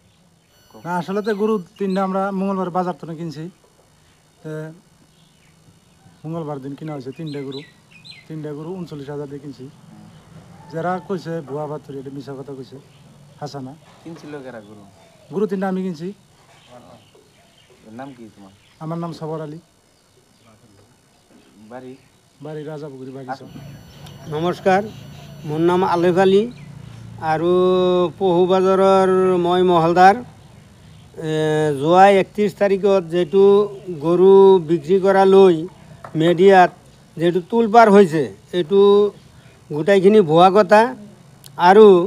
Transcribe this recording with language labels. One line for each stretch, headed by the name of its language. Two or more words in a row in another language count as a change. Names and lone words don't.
Bangla: না আসলে তো গরু 3টা আমরা মঙ্গলবার বাজার থেকে কিনছি মঙ্গলবার দিন কিনা হয়েছে 3টা গরু 39,000 দিয়ে কিনছি যারা কইছে ভুয়া বাতরি এটা মিছা কথা কইছে হাসানা কিনছিল কেরা গরু 3টা আমি কিনছি নাম কি তোমার আমার নাম সবর আলী বাড়ি রাজাপুকুরি বাগিচা
Assamese: নমস্কাৰ মোৰ নাম আলেফ আলী আৰু পহু বাজাৰৰ মই মহলদাৰ যোৱা 31 তাৰিখত যেটো গৰু বিক্ৰী কৰা লৈ মিডিয়াত যেটো তুলপাৰ হৈছে এইটো গোটাইখিনি ভুৱা কথা আৰু